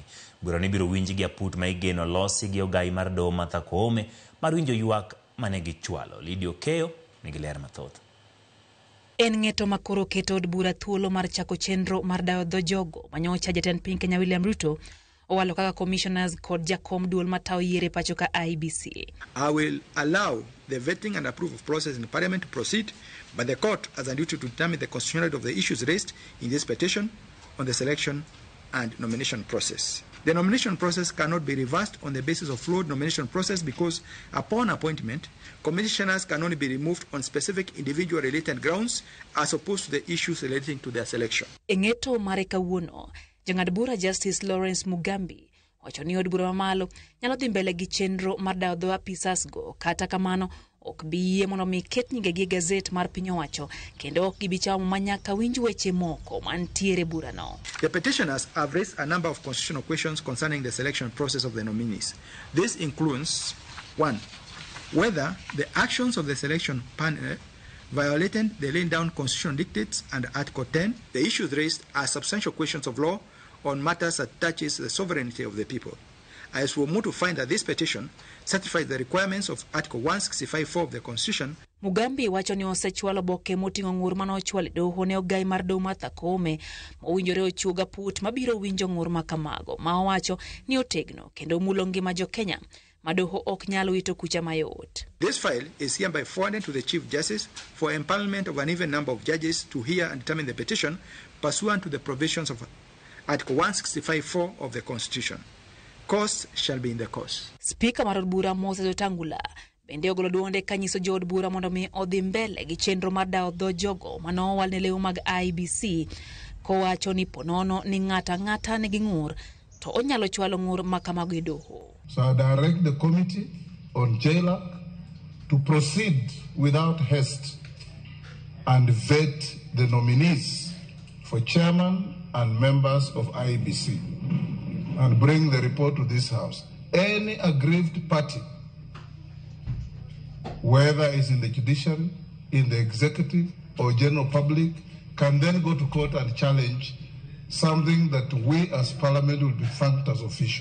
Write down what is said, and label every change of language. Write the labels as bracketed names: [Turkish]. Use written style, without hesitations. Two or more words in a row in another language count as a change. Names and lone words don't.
[Luo (Kenya and Tanzania)] Bura ni biro winji gi aput ma igeno losi gi ogai mar doho Martha Koome mar winjo ywak mane gichwalo. Lydia Okeyo nigi ler mathoth. En ng'eto makoro keto od bura thuolo mar chako chenro mar dayo dho jogo manyocha jatend piny Kenya William Ruto owalo kaka commissioners kod jakom duol matao yiere pacho ka IEBC. [English] I will allow the vetting and approval process in Parliament to proceed, but the court has a duty to determine the constitutionality of the issues raised in this petition on the selection and nomination process. The nomination process cannot be reversed on the basis of flawed nomination process because upon appointment, commissioners can only be removed on specific individual related grounds as opposed to the issues relating to their selection. [Luo (Kenya and Tanzania)] Eng'eto mare kawuono, jang'ad bura Justice Lawrence Mugambi wacho ni od bura mamalo nyalo dhi mbele gi chenro mar dayo dho apisas go kata kamano ok bi yie mondo mi ket nyinge gi gazet mar piny owacho kendo ok gibi chamo manyaka winj weche moko mantiere bura no. [English] The petitioners have raised a number of constitutional questions concerning the selection process of the nominees. This includes 1. Whether the actions of the selection panel violated the laying down constitutional dictates under Article 10. The issues raised are substantial questions of law on matters that touches the sovereignty of the people. As we move to find that this petition satisfies the requirements of Article 165(4) of the Constitution. [Luo (Kenya and Tanzania)] Mugambi wacho ni osechwalo boke moting'o ng'ur manochwal doho ne ogai mar doho Martha Koome mowinjore ochuoga put mabiro winjo ng'ur makamago ma owacho ni otegno kendo mulo ngima jo Kenya madoho ok nyalo wito kucha mayot. [English] This file is hereby forwarded to the Chief Justice for empanelment of an even number of judges to hear and determine the petition pursuant to the provisions of Article 165(4) of the Constitution. Costs shall be in the course. [Luo (Kenya and Tanzania)] Speaker mar od bura Moses Wetangula bende ogolo duonde kanyiso jo od bura mondo mi odhi mbele gi chenro mar dayo dho jogo manowal ne lew mag IEBC kowacho ni ponono ni ng'ata nigi ng'ur to onyalo chwalo ng'ur makamago e doho. [English] So I direct the committee on JLAC to proceed without haste and vet the nominees for chairman and members of IEBC and bring the report to this House. Any aggrieved party, whether it's in the judiciary, in the executive, or general public, can then go to court and challenge something that we as Parliament will be thanked as official.